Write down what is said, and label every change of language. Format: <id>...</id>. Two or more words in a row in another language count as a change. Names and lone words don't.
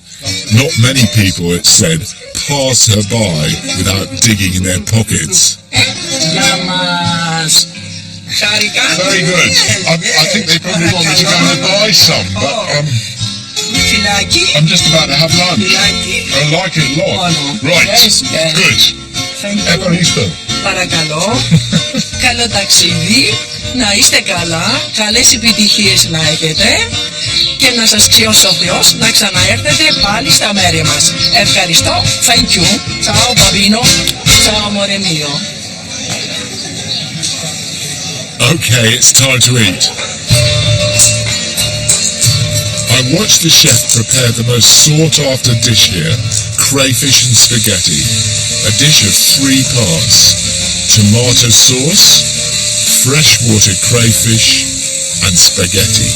<en>Not many people, it said, pass her by without digging in their pockets. Very good. I think they probably want me to go and buy some, but I'm just about to have lunch. I like it a lot. Right, good. Evaristo.</en> <el>Παρακαλώ. Καλό ταξίδι. Να είστε καλά. Καλές επιτυχίες να έχετε. Και να σας ξιώσει ο Θεός να ξαναέρθετε πάλι στα μέρη μας. Ευχαριστώ.</el> <en>Thank you.</en> <it>Ciao Babino. Ciao amore mio.</it> <en>Okay, it's time to eat. I watched the chef prepare the most sought-after dish here, crayfish and spaghetti, a dish of 3 parts: tomato sauce, freshwater crayfish, and spaghetti.</en>